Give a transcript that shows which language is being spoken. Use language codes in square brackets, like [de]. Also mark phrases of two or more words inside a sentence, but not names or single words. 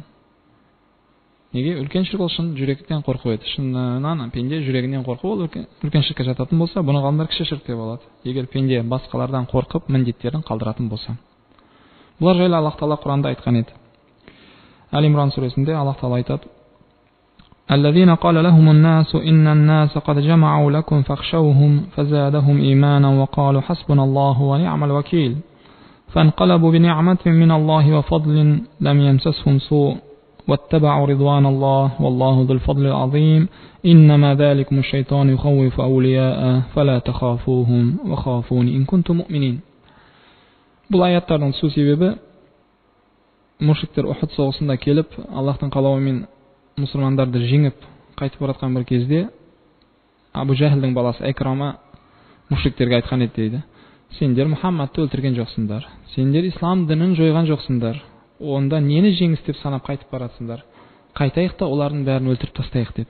[kk] Неге? Үлкен ширк ол шын жүректен қорқу еді. Шыннан пенде жүрегінен қорқу ол үлкен ширкке жататын болса, бұны ғалымдар кіші ширк деп алады. Егер пенде басқалардан қорқып міндеттерін қалдыратын болса. Бұлар жайлы Аллах Тағала Құранда айтқан еді. Әл-Имран сүресінде Аллах Тағала айтады: [ar] الذين قال لهم الناس إن الناس قد جمعوا لكم فاخشوهم فزادهم إيمانا وقالوا حسبنا الله ونعم الوكيل فانقلبوا بنعمة من الله وفضل لم يمسسهم سوء واتبعوا رضوان الله والله ذو الفضل العظيم إنما ذلكم الشيطان يخوف أولياءه فلا تخافوهم وخافون إن كنتم مؤمنين. [kk] Бұл аяттардың түсу себебі, мушриктер Ухуд соғысында келіп, Аллахтың қалауымен мұсылмандарды жеңіп қайтып баратқан бір кезде Абу Жахилдің баласы Икрама мушриктерге айтқан еді дейді: сендер Мұхаммадты өлтірген жоқсыңдар, сендер ислам дінін жойған жоқсыңдар, онда нені жеңіс деп санап қайтып баратсыңдар, қайтайық та олардың бәрін өлтіріп тастайық деді.